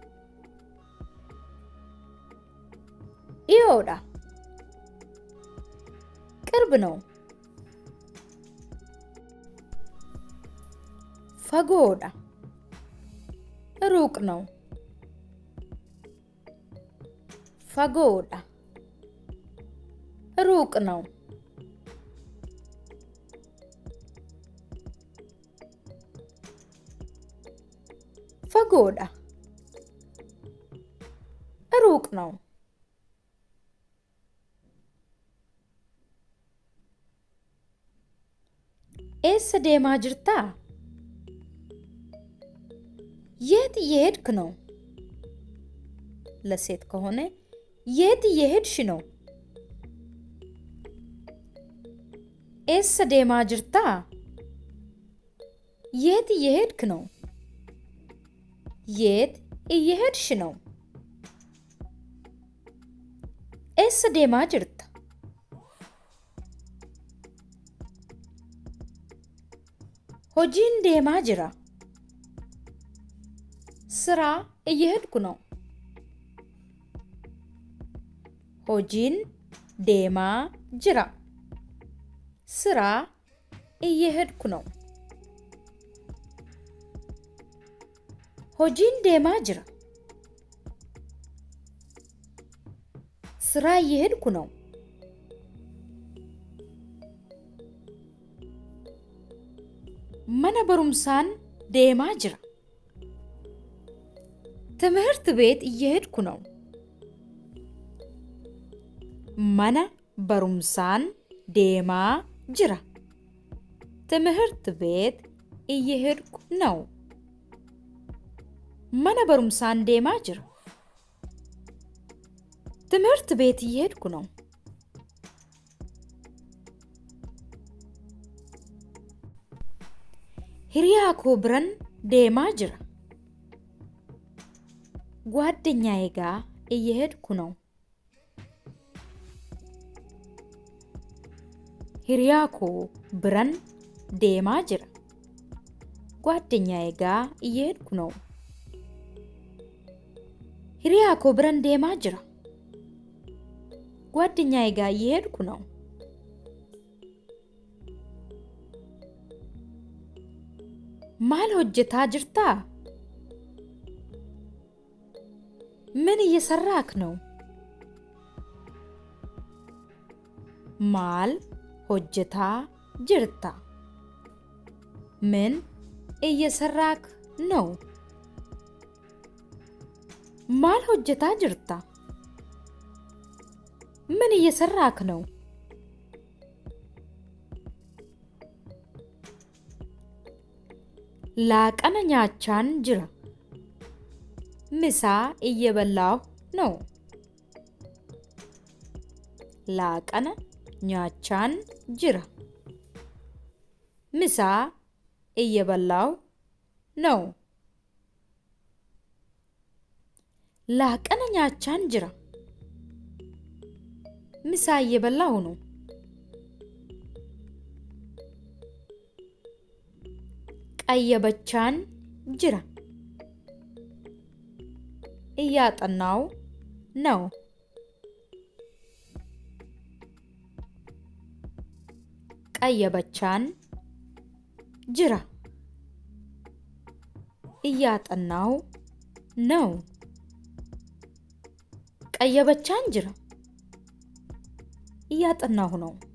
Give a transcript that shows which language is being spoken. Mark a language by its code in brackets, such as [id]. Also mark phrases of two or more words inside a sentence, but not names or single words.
[am] dhiyoodha ቅርብ ነው fagoodha ሩቅ ነው fagoodha ሩቅ ነው fagoodha ሩቅ ነው [om] eessa deemaa jirtaa [am] የት እየሄድክ ነው ለሴት ከሆነ የት እየሄድሽ ነው [om] eessa deemaa jirtaa [am] የት እየሄድክ ነው የት እየሄድሽ ነው [om] eessa deemaa jirta hojiin deemaa jira [am] ስራ እየሄድኩ ነው [om] hojiin deemaa jira [am] ስራ እየሄድኩ ነው [om] hojiin deemaa jira [am] ስራ እየሄድኩ ነው [om] mana barumsaan deemaa jira [am] ትምህርት ቤት እየሄድኩ ነው [om] mana barumsaan deemaa jira [am] ትምህርት ቤት እየሄድኩ ነው [om] mana barumsaan deemaa jira [am] ትምህርት ቤት እየሄድኩ ነው [om] hiriyaa koo biran deemaa jira [am] ጓደኛዬ ጋር እየሄድኩ ነው [om] hiriyaa koo biran deemaa jira [am] ጓደኛዬ ጋር እየሄድኩ ነው [om] hiriyaa koo biran deemaa jira [am] ጓደኛዬ ጋር እየሄድኩ ነው [om] maal hojjetaa jirtaa [am] ምን እየሰራክ ነው [om] maal hojjetaa jirta [am] ምን እየሰራክ ነው [om] maal hojjetaa jirta [am] ምን እየሰራክ ነው [om] laaqana nyaachaan jira misaa [am] እየበላሁ ነው [om] laaqana nyaachaan jira misaa [am] እየበላሁ ነው [om] laaqana nyaachaan jira misaa [am] እየበላሁ ነው [om] qayyabachaan jira [am] እያጠናው ነው [om] qayyabachaan jira [am] እያጠናው ነው [om] qayyabachaan jira [am] እያጠናሁ ነው